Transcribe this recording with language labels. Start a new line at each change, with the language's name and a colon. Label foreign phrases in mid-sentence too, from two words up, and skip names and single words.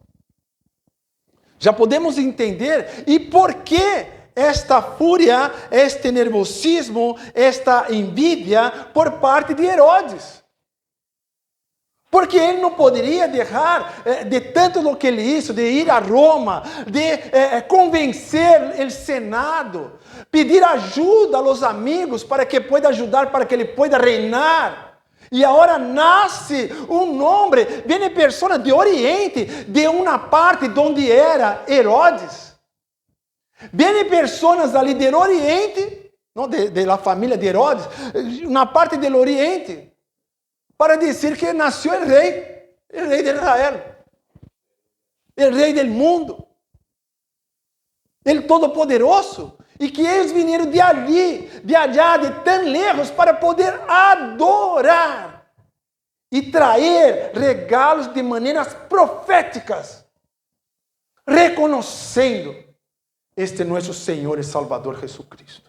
Portuguese: Já podemos entender e por que esta fúria, este nervosismo, esta envidia por parte de Herodes. Porque ele não poderia deixar de tanto do que ele hizo, de ir a Roma, de convencer o Senado, pedir ajuda aos amigos para que pueda ajudar, para que ele pueda reinar.
Spanish: Y ahora nace un hombre, viene persona de Oriente, de una parte donde era Herodes. Viene personas ali del Oriente,
Portuguese: não,
Spanish: de la família de Herodes,
Portuguese: na parte
Spanish: del Oriente,
Portuguese: para dizer que nasceu o rei de Israel, o rei
Spanish: del mundo, el Todo-Poderoso.
Portuguese: E que eles vieram de ali,
Spanish: de allá,
Portuguese: de tão lejos, para poder adorar e trazer regalos de maneiras proféticas, reconhecendo este nosso Senhor e Salvador Jesucristo.